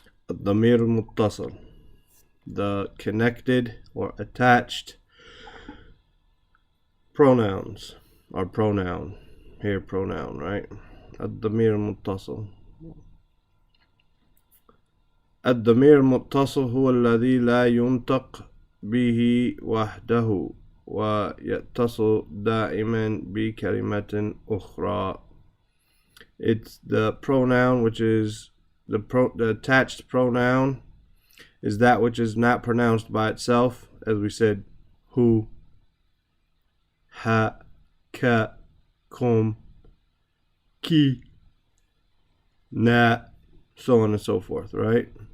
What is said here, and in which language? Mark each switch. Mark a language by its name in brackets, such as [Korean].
[English] Ad-Damir al-Muttasil, the connected or attached pronouns, or pronoun, here pronoun, right? Ad-Damir al-Muttasil. [Arabic] الضمير المتصل هو الذي لا ينطق به وحده ويتصل دائما بكلمة أخرى. [English] It's the pronoun which is the attached pronoun is that which is not pronounced by itself, as we said, hu, ha, ka, kum, ki, na, so on and so forth, right?